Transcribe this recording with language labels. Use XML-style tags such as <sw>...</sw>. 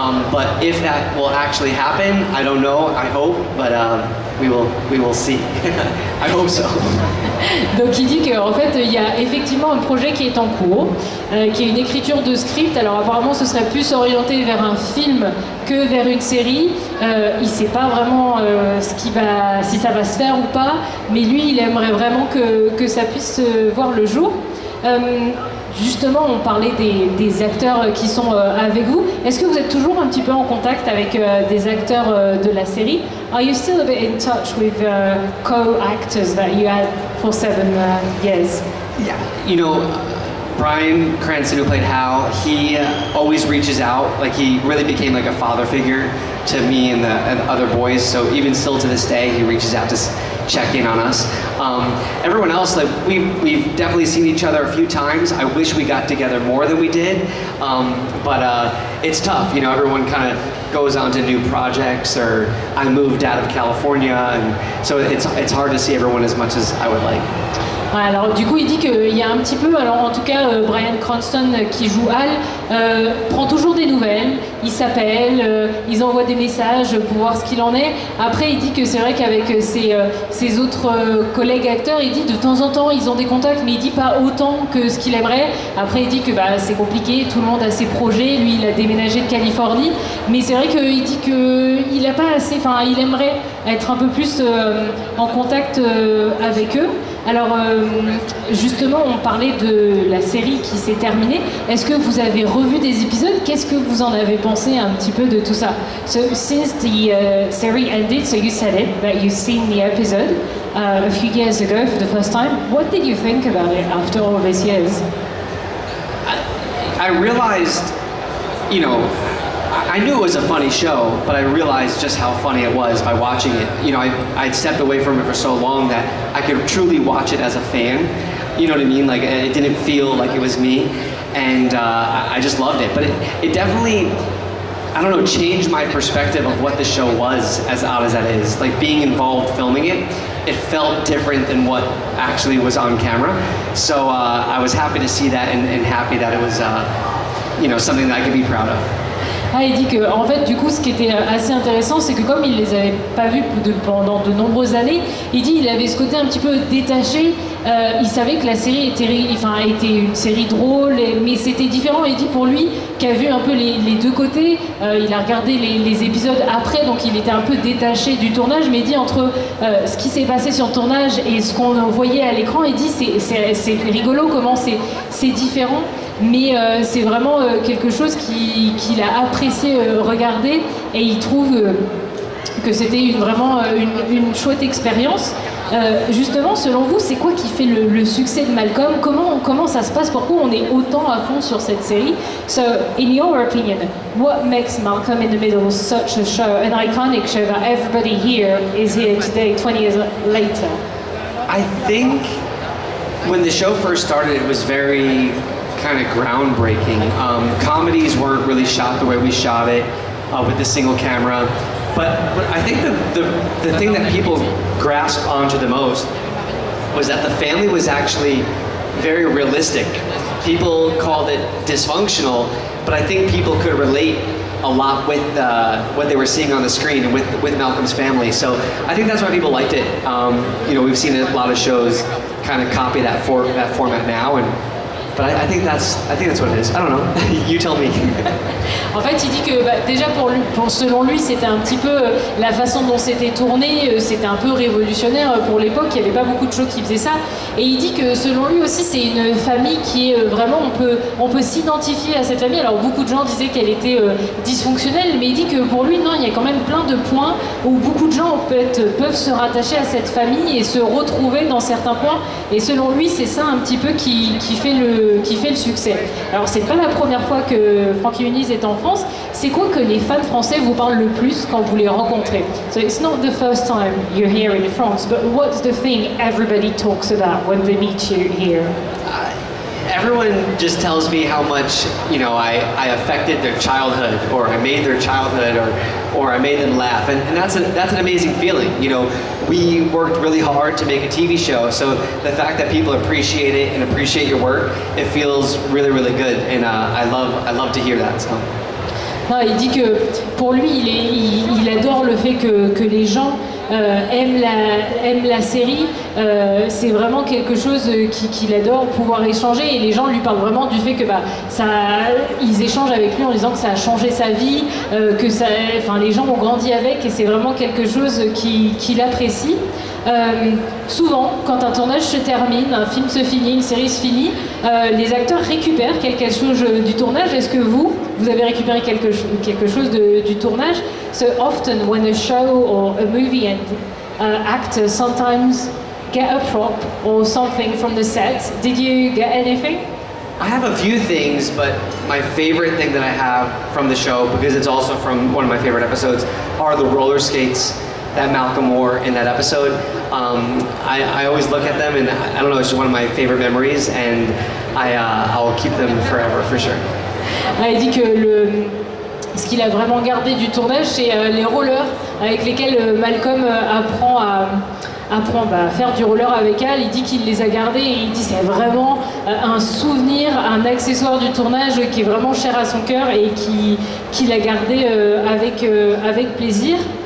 <en>But if that will actually happen, I don't know. I hope, but we will see. I hope so.</en> <fr>Donc il dit qu'en fait il y a effectivement un projet qui est en cours, qui est une écriture de script. Alors apparemment ce serait plus orienté vers un film que vers une série. Il ne sait pas vraiment si ça va se faire ou pas, mais lui il aimerait vraiment que ça puisse voir le jour. Justement, on parlait des acteurs qui sont avec vous. Est-ce que vous êtes toujours un petit peu en contact avec des acteurs de la série?</fr> <en>Are you still a bit in touch with co-actors that you had for 7 years? Yeah, you know, Bryan Cranston, who played Hal, he always reaches out. Like, he really became like a father figure to me and other boys. So even still to this day, he reaches out to check in on us. Everyone else, like we've definitely seen each other a few times. I wish we got together more than we did, but it's tough. You know, everyone kind of goes on to new projects, or I moved out of California, and so it's hard to see everyone as much as I would like.</en> <fr>Alors du coup il dit qu'il y a un petit peu, alors en tout cas Bryan Cranston qui joue Hal prend toujours des nouvelles, il s'appelle, ils envoient des messages pour voir ce qu'il en est. Après il dit que c'est vrai qu'avec ses autres collègues acteurs, il dit de temps en temps ils ont des contacts, mais il dit pas autant que ce qu'il aimerait. Après il dit que c'est compliqué, tout le monde a ses projets, lui il a déménagé de Californie, mais c'est vrai qu'il dit qu'il a pas assez, il aimerait être un peu plus en contact avec eux. Alors, justement, on parlait de la série qui s'est terminée. Est-ce que vous avez revu des épisodes? Qu'est-ce que vous en avez pensé un petit peu de tout ça?</fr> <en>So, since the series ended, so you said it, that you've seen the episode a few years ago for the first time. What did you think about it after all these years? I realized, you know, I knew it was a funny show, but I realized just how funny it was by watching it. You know, I'd stepped away from it for so long that I could truly watch it as a fan. You know what I mean? Like, it didn't feel like it was me, and I just loved it. But it definitely, I don't know, changed my perspective of what the show was, as odd as that is. Like, being involved filming it, it felt different than what actually was on camera. So I was happy to see that and happy that it was, you know, something that I could be proud of.</en> <fr>Ah, il dit que, en fait, du coup, ce qui était assez intéressant, c'est que comme il les avait pas vus pendant de nombreuses années, il dit il avait ce côté un petit peu détaché. Il savait que la série était une série drôle, mais c'était différent. Il dit pour lui, qui a vu un peu les deux côtés, il a regardé les épisodes après, donc il était un peu détaché du tournage. Mais il dit entre ce qui s'est passé sur le tournage et ce qu'on voyait à l'écran, il dit c'est rigolo comment c'est différent. Mais c'est vraiment quelque chose qu'il a apprécié regarder, et il trouve que c'était vraiment une chouette expérience. Justement, selon vous, c'est quoi qui fait le succès de Malcolm? Comment ça se passe? Pourquoi on est autant à fond sur cette série?</fr> <en>So, in your opinion, what makes Malcolm in the Middle such a show, an iconic show that everybody here is here today, 20 years later? I think when the show first started, it was very kind of groundbreaking. Comedies weren't really shot the way we shot it, with the single camera. But I think the thing that people grasped onto the most was that the family was actually very realistic. People called it dysfunctional, but I think people could relate a lot with what they were seeing on the screen and with Malcolm's family. So I think that's why people liked it. You know, we've seen a lot of shows kind of copy that format now, but I think that's what it is. I don't know. You tell me.</en> <fr>En fait, il dit que déjà selon lui, c'était un petit peu la façon dont c'était tourné, c'était un peu révolutionnaire pour l'époque. Il n'y avait pas beaucoup de shows qui faisaient ça. Et il dit que selon lui aussi, c'est une famille qui est vraiment, on peut s'identifier à cette famille. Alors beaucoup de gens disaient qu'elle était dysfonctionnelle, mais il dit que pour lui, non, il y a quand même plein de points où beaucoup de gens peuvent se rattacher à cette famille et se retrouver dans certains points. Et selon lui, c'est ça un petit peu qui fait le succès. Alors c'est pas la première fois que Frankie Muniz est en France. C'est quoi que les fans français vous parlent le plus quand vous les rencontrez?</fr> <en>So it's not the first time you're here in France, but what's the thing everybody talks about when they meet you here? Everyone just tells me how much, you know, I affected their childhood, or I made their childhood, or I made them laugh, and that's an amazing feeling. You know, we worked really hard to make a TV show, so the fact that people appreciate it and appreciate your work, it feels really, really good, and I love to hear that. So.</en> <fr>Non, il dit que pour lui, il adore le fait que les gens aiment la série. C'est vraiment quelque chose qu'il adore, pouvoir échanger, et les gens lui parlent vraiment du fait que ils échangent avec lui en disant que ça a changé sa vie, que les gens ont grandi avec, et c'est vraiment quelque chose qu'il apprécie. Souvent, quand un tournage se termine, un film se finit, une série se finit, les acteurs récupèrent quelque chose du tournage. Est-ce que vous avez récupéré quelque chose du tournage?</fr> <en>So often when a show or a movie ends, actors sometimes get a prop or something from the set. Did you get anything? I have a few things, but my favorite thing that I have from the show, because it's also from one of my favorite episodes, are the roller skates that Malcolm wore in that episode. I always look at them, and I don't know, it's just one of my favorite memories, and I'll keep them forever, for sure.</en> <fr>Il dit que ce qu'il a vraiment gardé du tournage, c'est les rollers avec lesquels Malcolm apprend à faire du roller avec Al. Il dit qu'il les a gardés, et il dit c'est vraiment un souvenir, un accessoire du tournage qui est vraiment cher à son cœur, et qu'il a gardé avec plaisir.</fr>